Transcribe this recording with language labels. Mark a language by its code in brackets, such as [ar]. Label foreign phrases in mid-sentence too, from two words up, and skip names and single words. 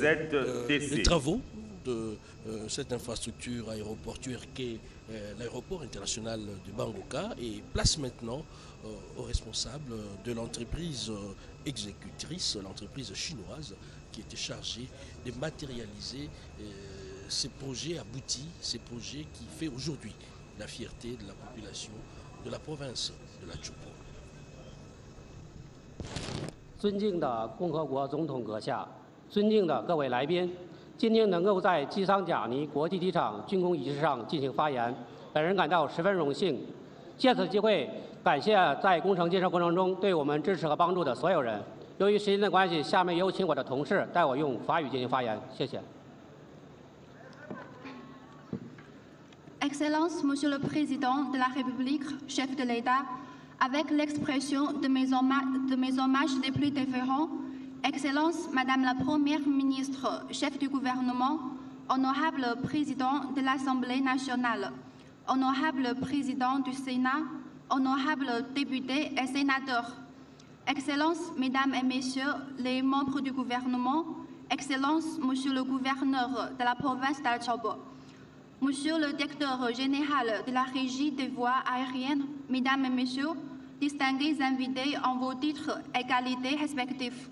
[fr] Les travaux de cette infrastructure aéroportuaire qu'est l'aéroport international de Bangoka et place maintenant aux responsables de l'entreprise exécutrice, l'entreprise chinoise, qui était chargée de matérialiser ces projets aboutis, ces projets qui fait aujourd'hui la fierté de la population de la province de la Chopo. [zh] 尊敬的共和国总统阁下，尊敬的各位来宾，今天能够在基桑贾尼国际机场竣工仪式上进行发言，本人感到十分荣幸。借此机会，感谢在工程建设过程中对我们支持和帮助的所有人。由于时间的关系，下面有请我的同事代我用法语进行发言，谢谢。 [fr] Excellence, Monsieur le Président de la République, chef de l'État, avec l'expression de mes hommages les plus déférents, Excellence, Madame la Première ministre, chef du gouvernement, honorable Président de l'Assemblée nationale, honorable Président du Sénat, honorables députés et sénateurs, Excellence, Mesdames et Messieurs les membres du gouvernement, Excellence, Monsieur le gouverneur de la province d'Al-Chobo, Monsieur le directeur général de la Régie des voies aériennes, Mesdames et Messieurs, distingués invités en vos titres et qualités respectifs.